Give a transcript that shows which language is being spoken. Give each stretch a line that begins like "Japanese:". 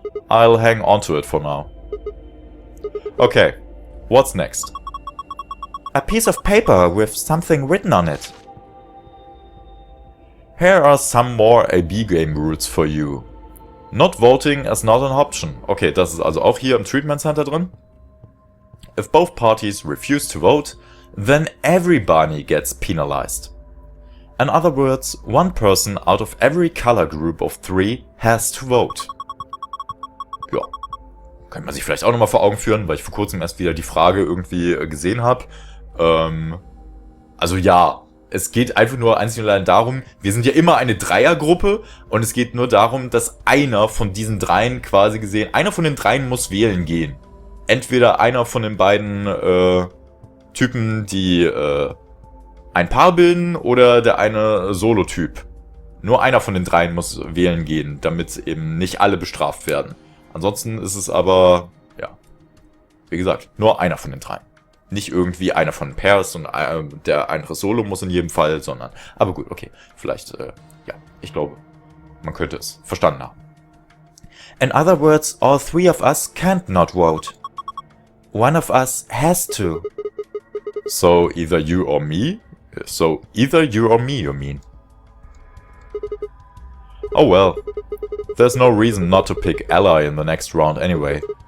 English: I'll hang on to it for now. Okay, what's next? A piece of paper with something written on it. Here are some more AB game rules for you. Not voting is not an option.
German: Okay, das ist also auch hier im Treatment Center drin.
English: If both parties refuse to vote, then everybody gets penalized. In other words, one person out of every color group of 3 has to vote.
German: Ja, kann man sich vielleicht auch nochmal vor Augen führen, weil ich vor kurzem erst wieder die Frage irgendwie gesehen habe. Also ja, es geht einfach nur einzig und allein darum, wir sind ja immer eine Dreiergruppe und es geht nur darum, dass einer von diesen dreien quasi gesehen, einer von den dreien muss wählen gehen. Entweder einer von den beiden Typen, die ein Paar bilden, oder der eine Solo-Typ. Nur einer von den dreien muss wählen gehen, damit eben nicht alle bestraft werden. Ansonsten ist es aber, ja, wie gesagt, nur einer von den dreien. Nicht irgendwie einer von den Pairs und der andere Solo muss in jedem Fall, sondern, aber gut, okay, vielleicht, ja, ich glaube, man könnte es verstanden haben.
English: In other words, all three of us can't not vote. One of us has to. So either you or me? So either you or me, you mean? Oh well, there's no reason not to pick ally in the next round anyway.